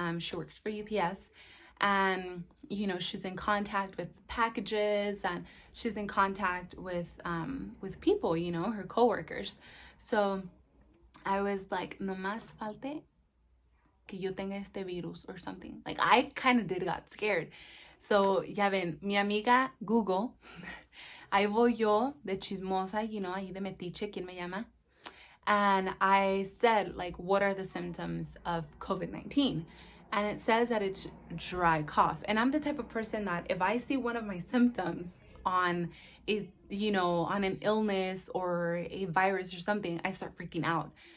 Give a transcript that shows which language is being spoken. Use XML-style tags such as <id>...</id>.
<en>She works for UPS, and she's in contact with packages, and she's in contact with people, her coworkers. So I was like,</en> <es>no más falte que yo tenga este virus</es> <en>or something. Like I kind of got scared.</en> <es>So ya ven, mi amiga Google, ahí voy yo de chismosa, ahí de metiche, ¿quién me llama?</es> <en>And I said, like, what are the symptoms of COVID-19? And it says that it's dry cough. And I'm the type of person that if I see one of my symptoms on a, on an illness or a virus or something, I start freaking out.</en>